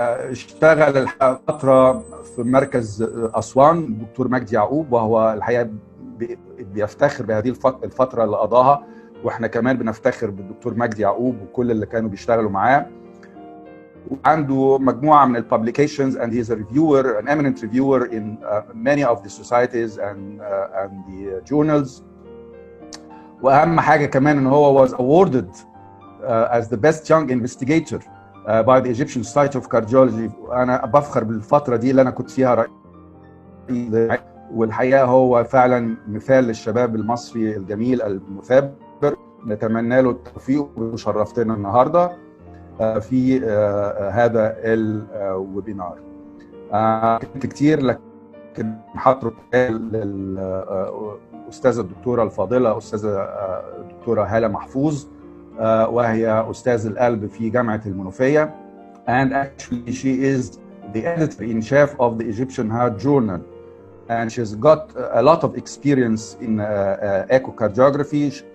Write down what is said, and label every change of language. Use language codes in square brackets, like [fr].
[ar] اشتغل فتره في مركز اسوان الدكتور مجدي يعقوب، وهو الحقيقه بيفتخر بهذه الفتره اللي قضاها، واحنا كمان بنفتخر بالدكتور مجدي يعقوب وكل اللي كانوا بيشتغلوا معاه. وعنده مجموعه من الببليكيشنز [en] and he's a reviewer, an eminent reviewer in many of the societies and the journals. [ar] واهم حاجه كمان ان هو [en] was awarded as the best young investigator by the Egyptian Society of Cardiology. [ar] انا بفخر بالفتره دي اللي انا كنت فيها رئيس، والحقيقه هو فعلا مثال للشباب المصري الجميل المثابر. نتمنى له التوفيق وشرفتنا النهارده في هذا الويبينار. كنت كتير لكن حاطط للأستاذة الدكتورة الفاضلة أستاذة الدكتورة هالة محفوظ، وهي أستاذ القلب في جامعة المنوفية. [en] And actually she is the editor-in-chief of the Egyptian Heart Journal. And she's got a lot of experience in echocardiography.